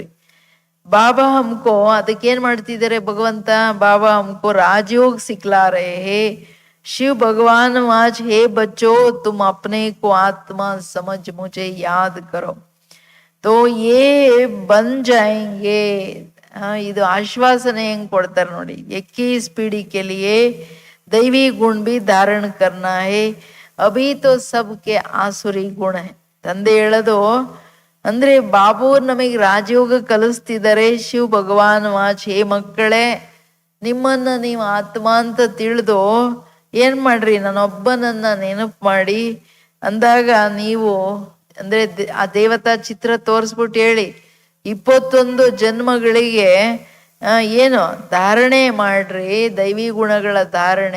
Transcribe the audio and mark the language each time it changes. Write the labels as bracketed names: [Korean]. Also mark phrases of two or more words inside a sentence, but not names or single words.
[Hindi] बाबा हमको [Kannada] ಅದಕ್ಕೇನ್ ಮಾಡ್ತಿದ್ದಾರೆ ಭಗವಂತ, [Hindi] बाबा हमको राजयोग सिखला रहे हैं. शिव भगवान आज हे बच्चों तुम अपने को आत्मा समझ मुझे याद करो तो ये बन जाएंगे. [Kannada] ಇದು ಆಶ್ವಾಸನೆ ಹೆಂಗ್ ಕೊಡ್ತಾರೆ ನೋಡಿ. [Hindi] 21 पीढ़ी के लिए दैवी गुण भी धारण करना है. अभी तो सबके आसुरी गुण है. [Kannada] ತಂದೆ ಹೇಳೋದು ಅಂದ್ರೆ ಬಾಬು ನಮಗೆ ರಾಜಯೋಗ ಕಲಿಸ್ತಿದ್ದಾರೆ. [Hindi] शिव भगवानुवाच, [Kannada] ಹೇ ಮಕ್ಕಳೇ, ನಿಮ್ಮನ್ನ ನೀವು ಆತ್ಮ ಅಂತ ತಿಳಿದು ಏನ್ ಮಾಡ್ರಿ, ನಾನೊಬ್ಬನನ್ನ ನೆನಪು ಮಾಡಿ ಅಂದಾಗ ನೀವು ಅಂದ್ರೆ ಆ ದೇವತಾ ಚಿತ್ರ ತೋರಿಸ್ಬಿಟ್ಟು ಹೇಳಿ 21 ಜನ್ಮಗಳಿಗೆ ಏನು ಧಾರಣೆ ಮಾಡ್ರಿ, ದೈವಿ ಗುಣಗಳ ಧಾರಣೆ.